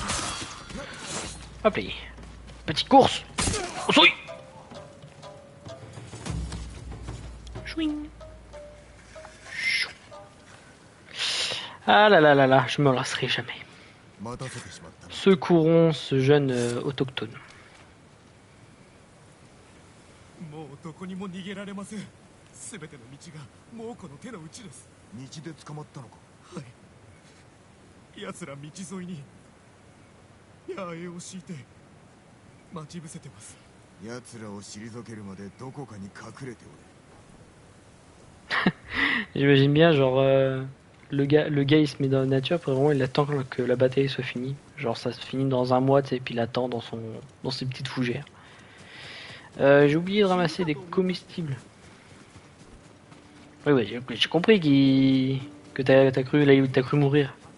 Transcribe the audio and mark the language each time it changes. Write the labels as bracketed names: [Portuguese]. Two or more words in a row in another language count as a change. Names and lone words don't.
[French] Hop là. Petite course. Oh, souris. Chouing. Chou. Ah là là là là, je me lasserai jamais. Secourons ce jeune autochtone. [Japanese] どこにも逃げられません。すべての道がもうこの手の内です。道で捕まったのか。はい。奴ら道沿いに野営を敷いて待ち伏せてます。奴らを退けるまでどこかに隠れておれ。 [French] J'imagine bien genre le gars il se met dans la nature, après vraiment il attend que la bataille soit finie. Genre ça se finit dans un mois, tu sais, et puis il attend dans ses petites fougères. J'ai oublié de ramasser des comestibles. Oui, j'ai compris que t'as cru mourir.